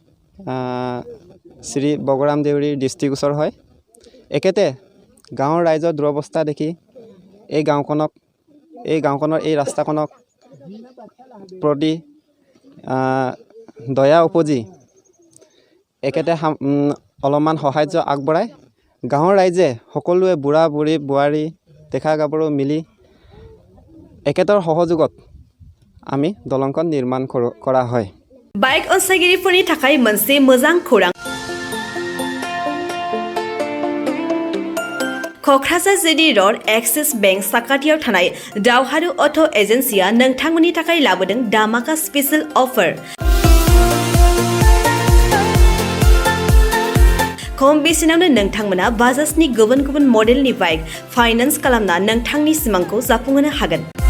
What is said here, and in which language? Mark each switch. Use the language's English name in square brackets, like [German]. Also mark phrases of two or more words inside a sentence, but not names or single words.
[Assamese] শ্ৰী বগাৰাম দেউৰীৰ দৃষ্টিগোচৰ হয় একেতে গাঁৱৰ ৰাইজৰ দুৰৱস্থা দেখি এই গাঁওখনৰ এই ৰাস্তাখনক প্ৰতি দয়া উপজি একেতে অলপমান সাহায্য আগবঢ়াই গাঁৱৰ ৰাইজে সকলোৱে বুঢ়া বুঢ়ী বোৱাৰী ডেকা গাভৰু মিলি একেটাৰ সহযোগত আমি দলংখন নিৰ্মাণ কৰা হয় [Bodo] बाइक अनसायगिरिफोरनि थाखाय मोनसे मोजां खौरां क'क्राझार जिडी र'ड एक्सिस बेंक साखाथियाव थानाय दावहारु अट' एजेन्सिया नोंथांमोननि थाखाय लाबोदों दामाका [English] special offer [Bodo] खम बेसेनावनो नोंथांमोना बाजाजनि गुबुन गुबुन मडेलनि [English] bike finance [Bodo] खालामना नोंथांनि सिमांखौ जाफुंहोनो हागोन।